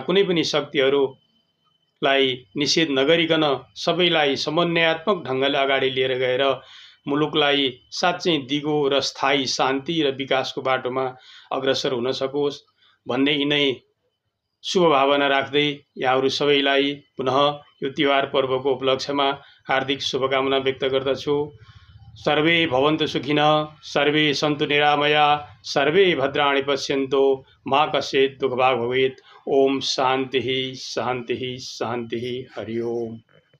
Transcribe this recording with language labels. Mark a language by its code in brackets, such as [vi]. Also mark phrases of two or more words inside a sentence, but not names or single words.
[ne] कुनै पनि शक्तिहरूलाई निषेध नगरिकन सबैलाई समन्वयात्मक ढङ्गले अगाडि लिएर गएर मुलुकलाई साँच्चै दिगो र स्थायी शान्ति र विकासको बाटोमा अग्रसर हुन सकोस् भन्ने यिनै शुभ भावना राख्दै यहाँहरु सबैलाई पुनः यो तिहार पर्वको उपलक्ष्यमा हार्दिक शुभकामना व्यक्त गर्दछु। [sa] सर्वे भवन्तु सुखिनः, सर्वे सन्तु निरामया, सर्वे भद्राणि पश्यन्तु, मा कश्चित् दुःखभाग् भवेत्। ओम शान्तिः शान्तिः शान्तिः। हरि ओम।